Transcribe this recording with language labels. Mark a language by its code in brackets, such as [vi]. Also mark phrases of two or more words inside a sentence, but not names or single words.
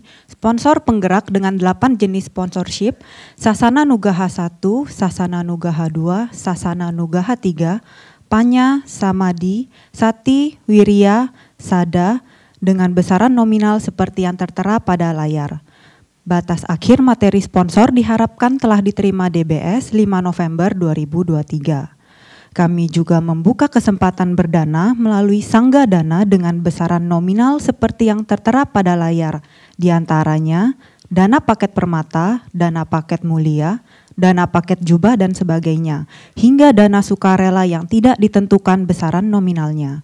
[id] sponsor penggerak dengan 8 jenis sponsorship, Sasana Nugaha 1, Sasana Nugaha 2, Sasana Nugaha 3, Panya, Samadhi, Sati, Wirya, Sada, dengan besaran nominal seperti yang tertera pada layar. Batas akhir materi sponsor diharapkan telah diterima DBS 5 November 2023. Kami juga membuka kesempatan berdana melalui Sangga Dana dengan besaran nominal seperti yang tertera pada layar, di antaranya dana paket permata, dana paket mulia, dana paket jubah dan sebagainya, hingga dana sukarela yang tidak ditentukan besaran nominalnya.